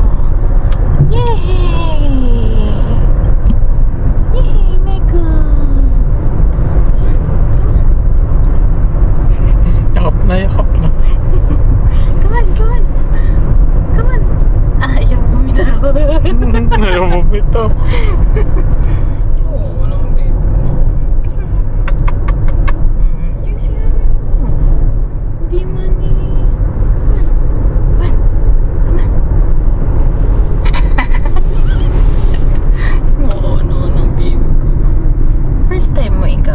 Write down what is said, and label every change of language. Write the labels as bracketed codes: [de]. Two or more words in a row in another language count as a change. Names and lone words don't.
[en] Yay! Yay, Nico! [tl] Yakap na, yakap na. [en] Come on, come on! Come on! [tl] Ayaw bumitaw. Ayaw mo ito. Oo, walang baby. Yung sila na. Hindi man eh. [en] Come on. Come on. [tl] Oo, no, baby ko. [en] First time